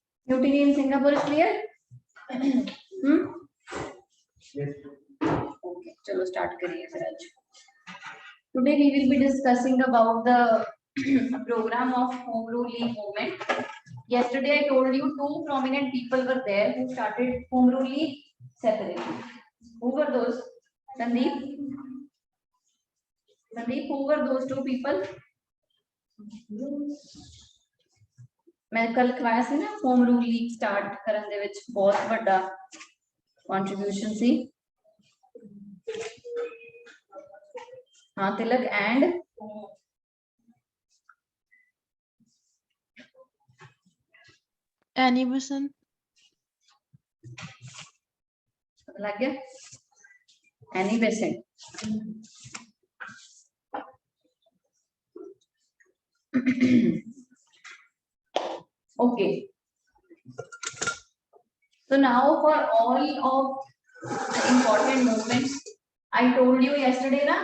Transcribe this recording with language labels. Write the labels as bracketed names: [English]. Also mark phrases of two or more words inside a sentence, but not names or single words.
[English] Mutiny in Singapore is clear? Yes. [Hindi] Okay, chalo start kariye fir aaj. [English] Today we will be discussing about the program of Home Rule League movement. Yesterday I told you two prominent people were there who started Home Rule League separately. Who were those? Sandeep? Sandeep, who were those two people? [Punjabi] ਮੈਂ ਕੱਲ੍ਹ ਕਰਵਾਇਆ ਸੀ ਨਾ ਹੋਮ ਰੂਲ ਲੀਗ ਸਟਾਰਟ ਕਰਨ ਦੇ ਵਿੱਚ ਬਹੁਤ ਵੱਡਾ ਕੰਟਰੀਬਿਊਸ਼ਨ ਸੀ ਹਾਂ ਤਿਲਕ ਐਂਡ Annie Besant. [Hindi] लग गया एनी बेसेंट Okay. [English] So now for all of the important movements, I told you yesterday, na?